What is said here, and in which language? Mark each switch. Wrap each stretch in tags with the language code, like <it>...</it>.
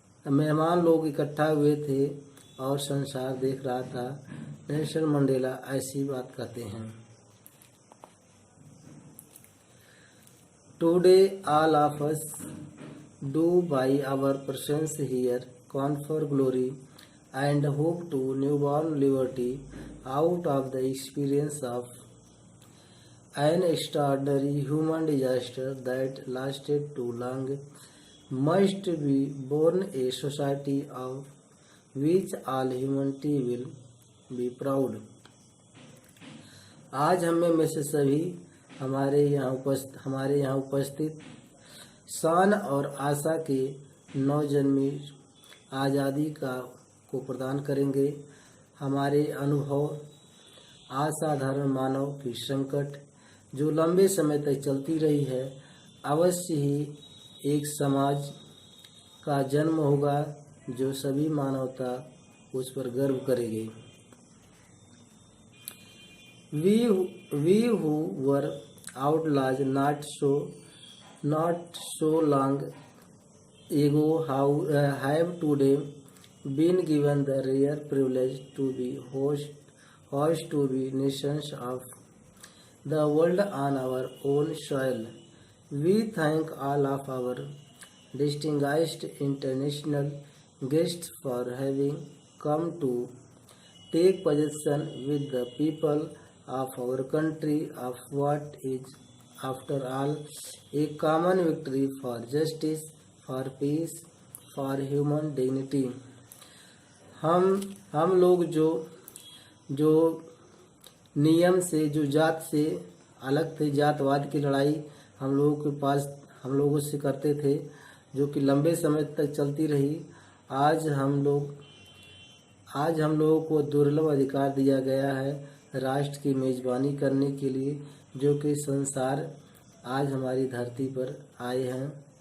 <hi>मेहमान लोग इकट्ठा हुए थे और संसार देख रहा था। नेल्सन मंडेला ऐसी बात कहते हैं।</hi> <en>Today all of us do by our presence here confer glory and hope to newborn liberty out of the experience of an extraordinary human disaster that lasted too long must be born a society of which all humanity will be proud।</en> <hi>आज में से सभी हमारे यहाँ उपस्थित शान और आशा के नवजन्मी आज़ादी को प्रदान करेंगे। हमारे अनुभव असाधारण मानव की संकट जो लंबे समय तक चलती रही है, अवश्य ही एक समाज का जन्म होगा जो सभी मानवता उस पर गर्व करेगी।</hi> <en>We who were outlaws not so long ago have today been given the rare privilege to be host to be nations of the world on our own soil। We thank all of our distinguished international guests for having come to take possession with the people of our country of what is after all a common victory for justice, for peace, for human dignity।</en> <hi>हम लोग जो नियम से, जो जात से अलग थे, जातवाद की लड़ाई हम लोगों से करते थे, जो कि लंबे समय तक चलती रही। आज हम लोगों को दुर्लभ अधिकार दिया गया है राष्ट्र की मेजबानी करने के लिए, जो कि संसार आज हमारी धरती पर आए हैं।</hi>